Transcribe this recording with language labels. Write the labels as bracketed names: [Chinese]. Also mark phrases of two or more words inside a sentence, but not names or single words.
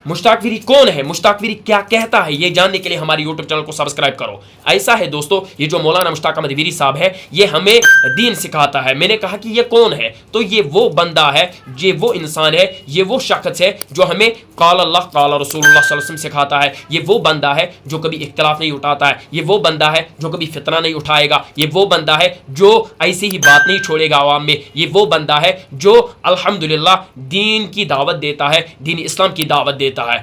[Hindi] मुश्ताक वीरी कौन है, मुश्ताक वीरी क्या कहता है, ये जानने के लिए हमारे यूट्यूब चैनल को सब्सक्राइब करो। ऐसा है दोस्तों, ये जो मौलाना मुश्ताक अहमद वीरी साहब है, ये हमें दीन सिखाता है। मैंने कहा कि ये कौन है, तो ये वो बंदा है, ये वो इंसान है, ये वो शख्स है जो हमें [Arabic] قال الله قال رسول الله صلى الله عليه وسلم [Hindi] सिखाता है। ये वो बंदा है जो कभी इख्तिलाफ नहीं उठाता है, ये वो बंदा है जो कभी फितना नहीं उठाएगा, ये वो बंदा है जो ऐसी ही बात नहीं छोड़ेगा आवाम में, ये वो बंदा है जो अल्हम्दुलिल्लाह दीन की दावत देता है, दीन इस्लाम की दावत देता है।